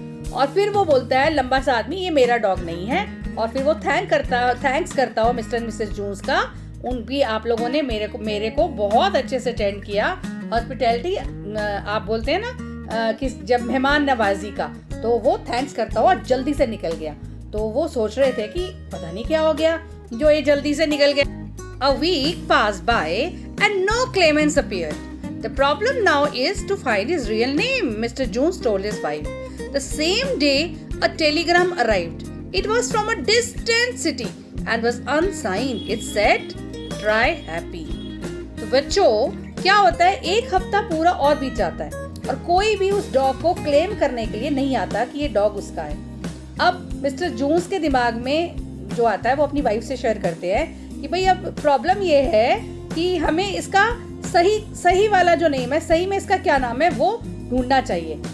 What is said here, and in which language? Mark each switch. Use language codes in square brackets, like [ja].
[hi] और फिर वो बोलता है लंबा सा आदमी, ये मेरा डॉग नहीं है। और फिर वो थैंक्स करता हो मिस्टर एंड मिसेस जून्स का। उनकी आप लोगों ने मेरे को बहुत अच्छे से अटेंड किया। हॉस्पिटैलिटी आप बोलते हैं ना कि जब मेहमान नवाजी का, तो वो थैंक्स करता हुआ जल्दी से निकल गया। तो वो सोच रहे थे कि पता नहीं क्या हो गया जो ये जल्दी से निकल गया। [en] A week passed by and no claimants appeared. The problem now is to find his real name, Mr. Jones told his wife. The same day, a telegram arrived. It was from a distant city and was unsigned. It said, "Try happy." [hi] तो बच्चों, क्या होता है, एक हफ्ता पूरा और बीत जाता है और कोई भी उस डॉग को क्लेम करने के लिए नहीं आता कि ये डॉग उसका है। अब मिस्टर जून्स के दिमाग में जो आता है वो अपनी वाइफ से शेयर करते हैं कि भाई अब प्रॉब्लम ये है कि हमें इसका सही वाला जो नेम है, सही में इसका क्या नाम है, वो ढूंढना चाहिए।